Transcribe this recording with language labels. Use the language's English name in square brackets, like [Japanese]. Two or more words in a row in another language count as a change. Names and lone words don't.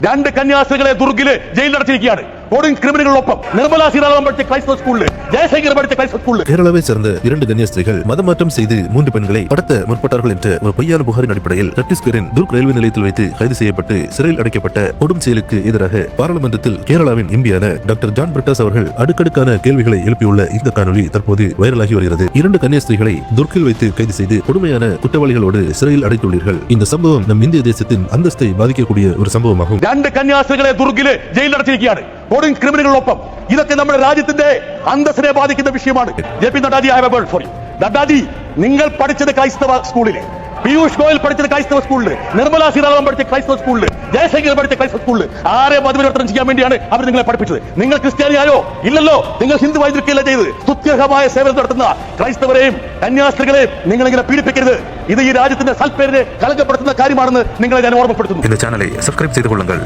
[Malayalam] രണ്ട് കന്യാസ്ത്രീകളെ ദുർഗില് ജയിലിലടച്ചിരിക്കുകയാണ്. കൊടും ക്രിമിനലുകളൊപ്പം നിർമ്മലാ സീതാരാമൻ പഠിച്ച ക്രൈസ്തവ സ്കൂളിൽ, [Tamil] ஜெயசங்கர் படித்த கிரைஸ்தவ ஸ்கூல்ல கேரளாவை சேர்ந்த 2 கன்னியாஸ்திரிகள் மதமாற்றம் செய்து 3 பெண்களை கடத்த முற்பட்டார்கள் என்ற ஒரு பொய்யான புகாரின் அடிப்படையில் சத்தீஸ்கரின் துர்க் ரயில்வே நிலையத்தில் வைத்து கைது செய்யப்பட்டு சிறையில் அடைக்கப்பட்ட கொடும் செயலுக்கு எதிராக பாராளுமன்றத்தில் கேரளாவின் எம்பியான டாக்டர் ஜான் பிரிட்டாஸ் அவர்கள் அடுக்கடுக்கான கேள்விகளை எழுப்பியுள்ள இந்த காணொலி தற்போது வைரலாகி வருகிறது. 2 கன்னியாஸ்திரிகளை துர்க்கில் வைத்து கைது செய்து கொடுமையான குற்றவாளிகளோடு சிறையில் அடைத்துள்ளீர்கள். இந்த சம்பவம் நம் இந்திய தேசத்தின் அந்தஸ்தை பாதிக்கக்கூடிய ஒரு சம்பவமாகும். [Malayalam] 2 കന്യാസ്ത്രീകളെ ദുർഗില് ജയിലിലടച്ചിരിക്കുകയാണ്. കൊടും ക്രിമിനലുകളൊപ്പം ഇതൊക്കെ നമ്മുടെ രാജ്യത്തിന്റെ അന്തസ്സിനെ ബാധിക്കുന്ന വിഷയമാണ്. ജെ.പി. നഡ്ഡാജി, [English] I have a word for you. [Malayalam] നഡ്ഡാജി, നിങ്ങൾ പഠിച്ചത് ക്രൈസ്തവ സ്കൂളിൽ, പീയൂഷ് ഗോയൽ പഠിച്ചത് ക്രൈസ്തവ സ്കൂളിൽ, നിർമ്മലാ സീതാരാമൻ പഠിച്ച ക്രൈസ്തവ സ്കൂളിൽ, ജയശങ്കർ പഠിച്ച ക്രൈസ്തവ സ്കൂളിൽ ആരെ മതപരിവർത്തനം ചെയ്യാൻ വേണ്ടിയാണ് അവർ നിങ്ങളെ പഠിപ്പിച്ചത്? നിങ്ങൾ ക്രിസ്ത്യാനിയായോ? ഇല്ലല്ലോ. നിങ്ങൾ ഹിന്ദു വൈദ്യുതിയല്ല ചെയ്ത് സ്തുത്യർഹമായ സേവനം നടത്തുന്ന ക്രൈസ്തവരെയും കന്യാസ്ത്രീകളെയും നിങ്ങൾ ഇങ്ങനെ പീഡിപ്പിക്കരുത്. ഇത് ഈ രാജ്യത്തിന്റെ സൽപ്പേരിനെ കളങ്കപ്പെടുത്തുന്ന കാര്യമാണെന്ന് നിങ്ങളെ ഞാൻ ഓർമ്മപ്പെടുത്തുന്നു. [Tamil] இந்த சேனலை சப்ஸ்கிரைப் செய்து கொள்ளுங்கள்.